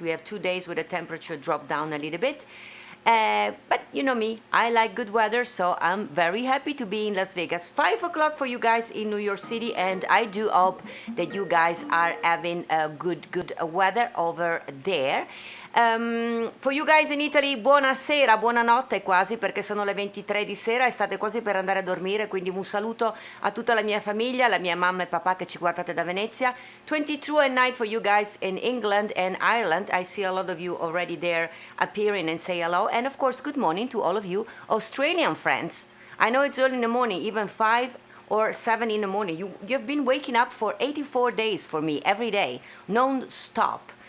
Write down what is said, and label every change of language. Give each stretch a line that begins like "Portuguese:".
English: We have 2 days where the temperature dropped down a little bit. But you know me, I like good weather, so I'm very happy to be in Las Vegas. 5 o'clock for you guys in New York City, and I do hope that you guys are having a good weather over there. For you guys in Italy,
Italian: buonasera, buonanotte quasi, perché sono le 23 di sera e state quasi per andare a dormire, quindi un saluto a tutta la mia famiglia, la mia mamma e papà che ci guardate da Venezia.
English: 22 at night for you guys in England and Ireland. I see a lot of you already there appearing and say hello. And of course, good morning to all of you Australian friends. I know it's early in the morning, even 5 or 7 in the morning. You've been waking up for 84 days for me, every day, non-stop.